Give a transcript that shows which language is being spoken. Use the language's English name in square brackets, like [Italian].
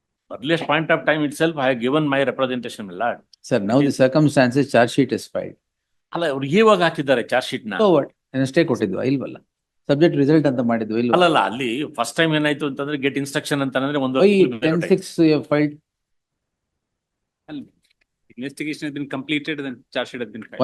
[English] Earliest point of time itself, I have given my representation, my lord. Sir, now the circumstances, charge sheet is filed. [Kannada] ಅಲ್ಲ, ಅವ್ರು ಇವಾಗ ಹಾಕಿದ್ದಾರೆ charge sheet ನ. [English] So what? [Kannada] Stay ಕೊಟ್ಟಿದ್ವಾ ಇಲ್ವಲ್ಲ? Subject result ಅಂತ ಮಾಡಿದ್ವಾ ಇಲ್ವಲ್ಲ? ಅಲ್ಲಲ್ಲ, ಅಲ್ಲಿ ಫಸ್ಟ್ ಟೈಮ್ ಏನಾಯ್ತು ಅಂತಂದ್ರೆ ಗೆಟ್ ಇನ್ಸ್ಟ್ರಕ್ಷನ್ ಅಂತಂದ್ರೆ ಒಂದು [English] Why 10-6 you have filed? Investigation has been completed, then charge sheet has been filed.